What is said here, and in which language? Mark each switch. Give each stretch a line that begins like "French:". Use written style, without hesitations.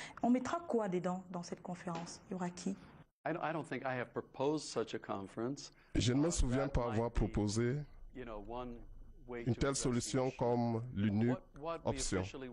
French: On mettra quoi dedans dans cette conférence? Il y aura qui?
English: I don't think I have proposed such a conference.
French: Je ne me souviens pas avoir proposé une telle solution comme l'unique option.